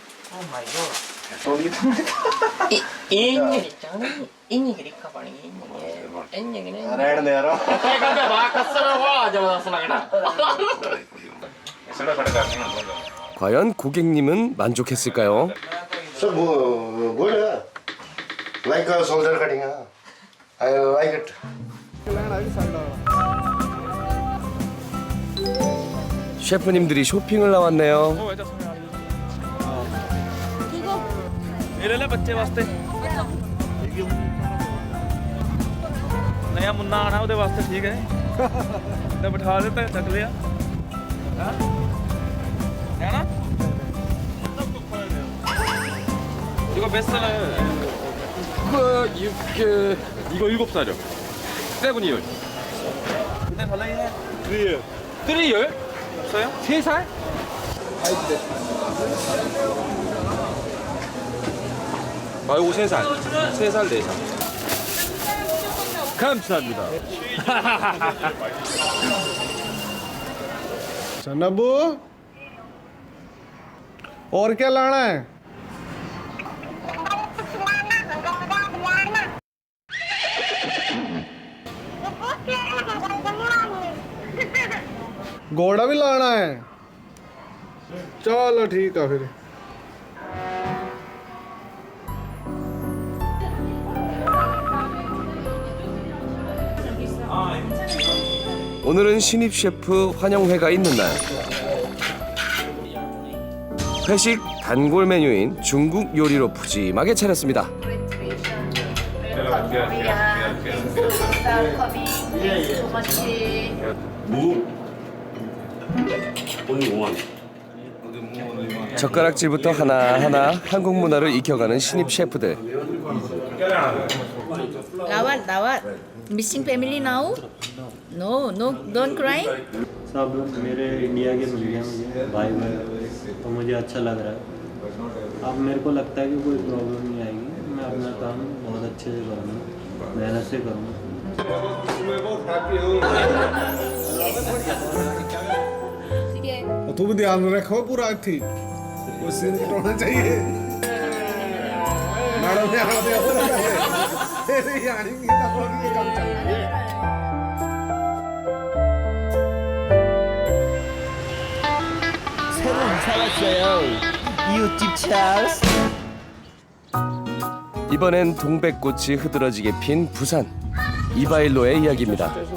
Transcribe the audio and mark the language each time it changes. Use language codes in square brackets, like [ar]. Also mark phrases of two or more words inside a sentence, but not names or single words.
[ko] 과연 고객님은 만족했을까요? [en] Sir, good. Like a soldier cutting. I like it. [ko] 셰프님들이 쇼핑을 나왔네요. [hi] मेरे लिए बच्चे वास्ते नया मुन्ना आना [pa] ਉਹਦੇ ਵਾਸਤੇ ਠੀਕ ਹੈ ਤੇ ਬਿਠਾ ਦਿੱਤਾ ਚੱਕ ਲਿਆ ਹੈ ਨਾ [ko] 이거 몇 살? 이거 7살이요. 7years. 근데 벌레 3year. 3year? 없어요? 3살? 아, 이거 3살. 3살, 4살. 감사합니다. [hi] नब्बू और क्या लाना है? घोड़ा भी लाना है। चलो ठीक है फिर। [ko] 오늘은 신입 셰프 환영회가 있는 날. 회식 단골 메뉴인 중국 요리로 푸짐하게 차렸습니다. 젓가락질부터 하나하나 한국 문화를 익혀가는 신입 셰프들. [en] Lawat. Missing family now? No, don't cry. [hi] सब मेरे इंडिया के मिल गए मुझे भाई भाई, तो मुझे अच्छा लग रहा है। अब मेरे को लगता है कि कोई प्रॉब्लम नहीं आएगी, मैं अपना काम बहुत अच्छे से करूँगा, मेहनत से करूँगा। तू भी ध्यान रखो पूरा थी उस सीन होना चाहिए। मैडम ने आना दिया यानी ये काम चल रहा है। [ko] 이번엔 동백꽃이 흐드러지게 핀 부산 이바일로의 이야기입니다.